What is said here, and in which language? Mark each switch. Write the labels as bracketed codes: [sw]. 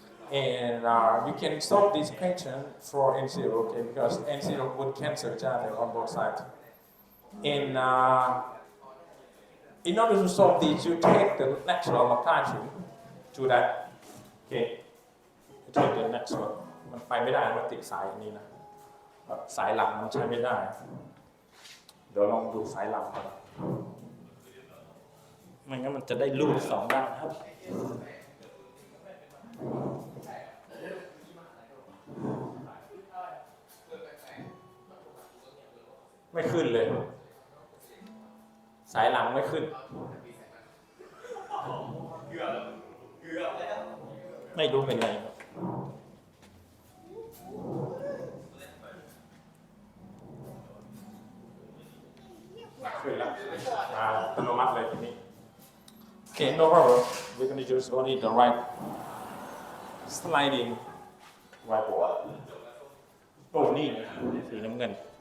[en] And you can solve this equation for N0, okay, because N0 would cancel each other on both sides. And in order to solve this, you take the natural locality to that. Okay, you take the natural. [th] มันไปไม่ได้มันติดสายนี้นะสายหลังมันใช้ไม่ได้เดี๋ยวลองดูสายหลังครับไม่งั้นมันจะได้รูปสองด้านครับ ไม่ขึ้นเลยสายหลังไม่ขึ้นไม่รู้เป็นไงขึ้นแล้วอัตโนมัติเลยทีนี้ [en] Okay, no problem. We're going to use only the right sliding whiteboard. [th] โอ้นี่สีน้ำเงิน